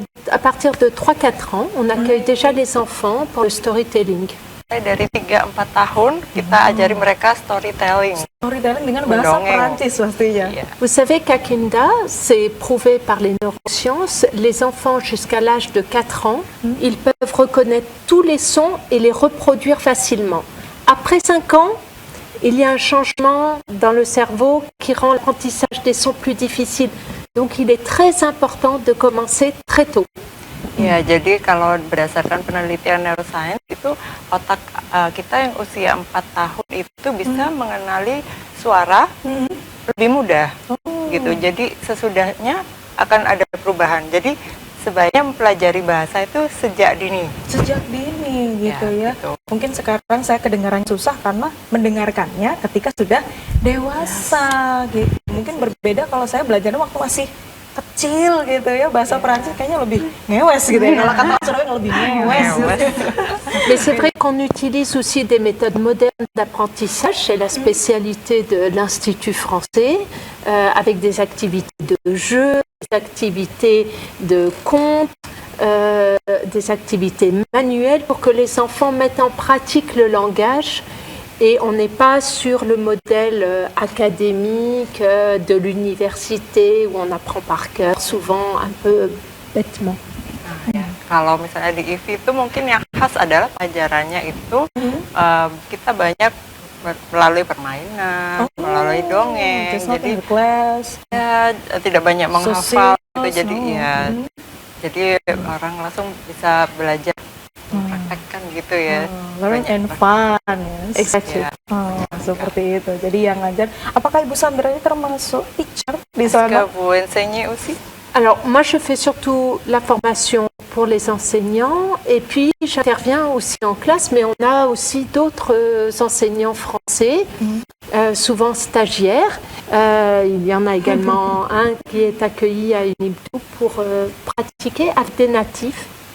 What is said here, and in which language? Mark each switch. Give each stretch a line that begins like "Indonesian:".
French: À partir de 3-4 ans, on accueille déjà les enfants pour le storytelling.
Indonesian: Dari 3-4 tahun kita ajari mereka storytelling. Storytelling dengan bahasa Perancis pastinya.
French: Vous savez qu'à Kinda, c'est prouvé par les neurosciences, les enfants jusqu'à l'âge de 4 ans, ils peuvent reconnaître tous les sons et les reproduire facilement. Après 5 ans, il y a un changement dans le cerveau qui rend l'apprentissage des sons plus difficile. Donc il est très important de commencer très tôt.
Indonesian: Ya, jadi kalau berdasarkan penelitian neuroscience itu otak kita yang usia 4 tahun itu bisa mengenali suara lebih mudah gitu. Jadi sesudahnya akan ada perubahan. Jadi sebaiknya mempelajari bahasa itu sejak dini. Sejak dini gitu ya. Gitu. Mungkin sekarang saya kedengaran susah karena mendengarkannya ketika sudah dewasa gitu. Mungkin berbeda kalau saya belajarnya waktu masih kecil gitu ya, bahasa Perancis kayaknya lebih ngewes gitu ya. Kalau kata Surabaya lebih ngewes.
French: Mais c'est vrai qu'on utilise aussi des méthodes modernes d'apprentissage, c'est la spécialité de l'Institut français, avec des activités de jeu, des activités de contes, des activités manuelles pour que les enfants mettent en pratique le langage. Et on n'est pas sur le modèle académique de l'université où on apprend par cœur, souvent un peu bêtement.
Indonesian: Kalau misalnya di IVI itu mungkin yang khas adalah pelajarannya itu kita banyak melalui permainan, melalui dongeng. Jadi ya, tidak banyak menghafal gitu, jadi ya jadi orang langsung bisa belajar praktekkan gitu ya.
English: Learn and fun. Exactly. Seperti itu.
Indonesian: Jadi yang ngajar, apakah Ibu Sandra ini termasuk teacher di sana?
French: Vous enseignez aussi? Alors moi je fais surtout la formation pour les enseignants et puis j'interviens aussi en classe, mais on a aussi d'autres enseignants français, souvent stagiaires. Il y en a également un qui est accueilli à Unibdu pour pratiquer avec des natifs.